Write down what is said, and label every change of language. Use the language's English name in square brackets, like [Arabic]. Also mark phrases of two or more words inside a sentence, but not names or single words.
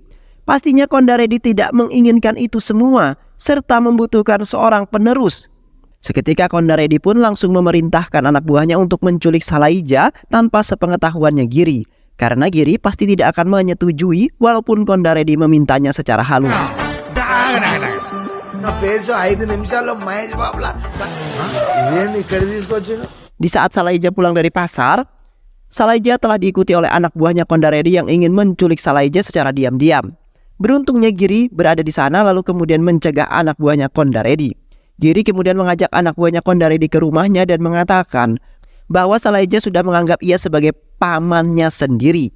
[Indonesian] Pastinya Kondaredi tidak menginginkan itu semua serta membutuhkan seorang penerus. Seketika Kondaredi pun langsung memerintahkan anak buahnya untuk menculik Sailaja tanpa sepengetahuannya Giri. Karena Giri pasti tidak akan menyetujui walaupun Kondaredi memintanya secara halus. [Telugu] నా ఫేస్ 5 నిమిషాల్లో మహేష్ బాబులా ఏంది ఇక్కడ తీసుకొచ్చిండు [Indonesian] Di saat Salaija pulang dari pasar, Salaija telah diikuti oleh anak buahnya Kondaredi yang ingin menculik Salaija secara diam-diam. Beruntungnya Giri berada di sana lalu kemudian mencegah anak buahnya Kondaredi. Giri kemudian mengajak anak buahnya Kondaredi ke rumahnya dan mengatakan bahwa Salaija sudah menganggap ia sebagai pamannya sendiri.